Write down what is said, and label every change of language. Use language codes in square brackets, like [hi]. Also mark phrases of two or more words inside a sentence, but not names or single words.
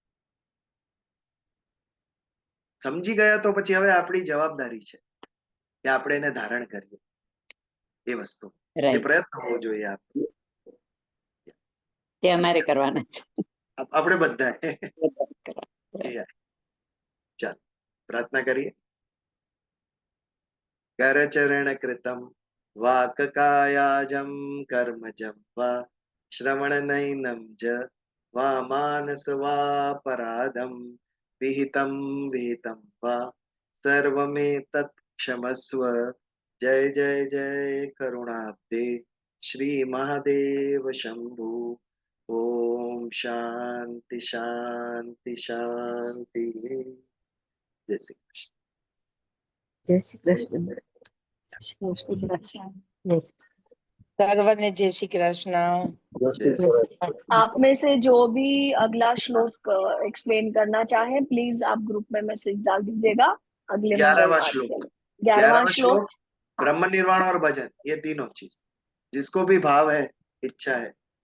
[gu] સમજી ગયા તો પછી હવે આપણી જવાબદારી છે કે આપણે એને ધારણ કરીએ, એ વસ્તુ, એ પ્રયત્ન હોવો જોઈએ આપણે, તે અમારે કરવાના છે, આપણે બધા। ચાલ પ્રાર્થના કરીએ। [sa] करचरण कृतं वाक् कायाजं कर्मजं वा श्रवणनयनं च वा मानस वा पराधं विहितं वा सर्वमेतत् क्षमस्व। जय जय जय करुणाब्दे श्री महादेव शंभु। ओम शांति शांति शांति। जय श्री कृष्ण। जय श्री कृष्ण। [gu] સર્વને જય શ્રી કૃષ્ણ। [hi] आप में से जो भी अगला श्लोक एक्सप्लेन करना चाहे, प्लीज आप ग्रुप में मैसेज डाल दीजिएगा। अगले 11वां श्लोक। 11वां श्लोक ब्रह्म निर्वाण और भजन, ये तीनों चीज, जिसको भी भाव है, इच्छा है,